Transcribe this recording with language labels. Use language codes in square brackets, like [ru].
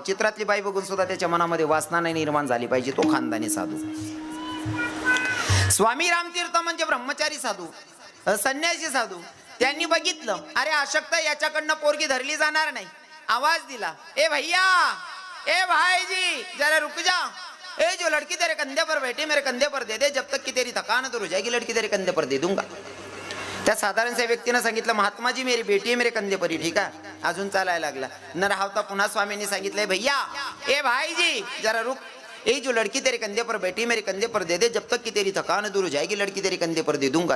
[mr] चित्रातली बाई बघून सुद्धा त्याच्या मनामध्ये वासना नाही निर्माण झाली पाहिजे, तो खानदानी साधू. स्वामी रामतीर्थ म्हणजे ब्रह्मचारी साधू, संन्यासी साधू. त्यांनी बघितलं अरे अशक्त याच्याकडनं पोरगी धरली जाणार नाही. आवाज दिला [hi] ए भैया ए भाईजी जरा रुक जा. ए जो लड़की तेरे कंधे पर बैठी मेरे कंधे पर दे दे, जब तक की तेरी थकान दूर हो जाएगी लड़की तेरे कंधे पर दे दूंगा. [mr] त्या साधारणच्या व्यक्तीनं सांगितलं महात्माजी [hi] मेरी बेटी [mr] आहे [hi] मेरे कंधे पर ही. [mr] ठीक आहे, अजून चालायला लागला. न राहता पुन्हा स्वामींनी सांगितलंय [hi] भैया ए भाईजी जरा रुक. ए जो लड़की तेरे कंधे पर बैठी मेरे कंधे पर दे दे, जब तक की तेरी थकान दूर हो जाएगी लड़की तेरे कंधे पर दे दूंगा.